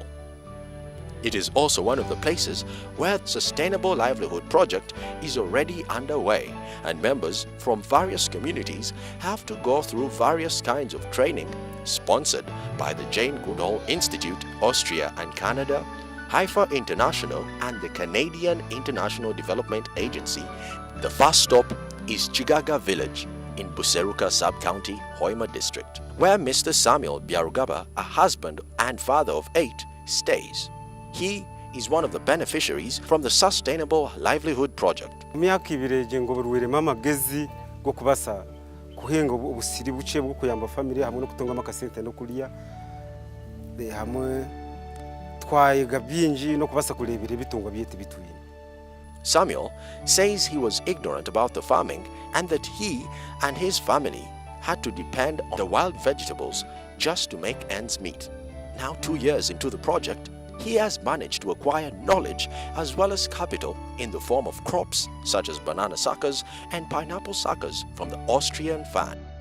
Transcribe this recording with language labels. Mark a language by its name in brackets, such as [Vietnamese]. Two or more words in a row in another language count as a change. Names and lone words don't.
[English] It is also one of the places where the Sustainable Livelihood project is already underway, and members from various communities have to go through various kinds of training sponsored by the Jane Goodall Institute, Austria and Canada, Haifa International and the Canadian International Development Agency. The first stop is Chigaga Village in Buseruka Sub-County, Hoima District, where Mr. Samuel Byarugaba, a husband and father of 8, stays. He is one of the beneficiaries from the Sustainable Livelihood project. [Nyoro] Myaka ibiri jengo buruwirema amagezi go kubasa kuhenga ubusiri buce bwo kuyamba family hamwe no kutonga amakasente no kulia hamwe twayiga byinji no kubasa kurebera bitungwa byete bitwine. [English] Samuel says he was ignorant about the farming and that he and his family had to depend on the wild vegetables just to make ends meet. Now 2 years into the project, he has managed to acquire knowledge as well as capital in the form of crops such as banana suckers and pineapple suckers from the Austrian fan.